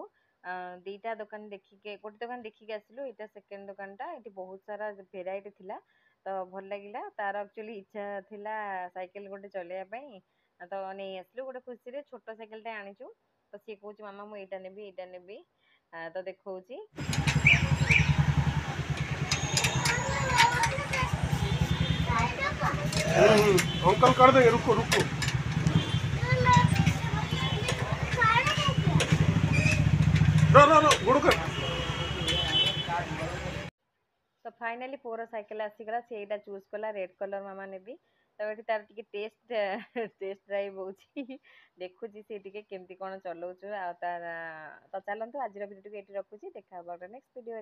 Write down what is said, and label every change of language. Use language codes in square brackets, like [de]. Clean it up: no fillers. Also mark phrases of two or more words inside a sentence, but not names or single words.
[or] ଦିଟା ଦୋକାନ ଦେଖିକି, ଗୋଟେ ଦୋକାନ ଦେଖିକି ଆସିଲୁ, ଏଇଟା ସେକେଣ୍ଡ ଦୋକାନଟା। ଏଠି ବହୁତ ସାରା ଭେରାଇଟି ଥିଲା, ତ ଭଲ ଲାଗିଲା। ତାର ଆକ୍ଚୁଆଲି ଇଚ୍ଛା ଥିଲା ସାଇକେଲ ଗୋଟେ ଚଲେଇବା ପାଇଁ, ତ ନେଇ ଆସିଲୁ ଗୋଟେ ଖୁସିରେ। ଛୋଟ ସାଇକେଲଟେ ଆଣିଛୁ, ତ ସିଏ କହୁଛି ମାମା ମୁଁ ଏଇଟା ନେବି ଏଇଟା ନେବି। ତ ଦେଖଉଛି। [hi] अंकल कर देंगे, रुको रुको। रो रो रो गुड़ कर। [or] ତ ଫାଇନାଲି ପୁଅର ସାଇକେଲ ଆସିଗଲା, ସେ ଏଇଟା ଚୁଜ୍ କଲା, [en] red colour [or] ମାମା ନେବି। ତ ଏଠି ତାର ଟିକେ [en] test drive [or] ହଉଛି, ଦେଖୁଛି ସେ ଟିକେ କେମିତି କଣ ଚଲଉଛୁ। ଆଉ ତାର ତ ଚାଲନ୍ତୁ ଆଜିର ଭିଡ଼ିଓଟିକୁ ଏଠି ରଖୁଛି, ଦେଖା ହବ ଗୋଟେ [en] next video.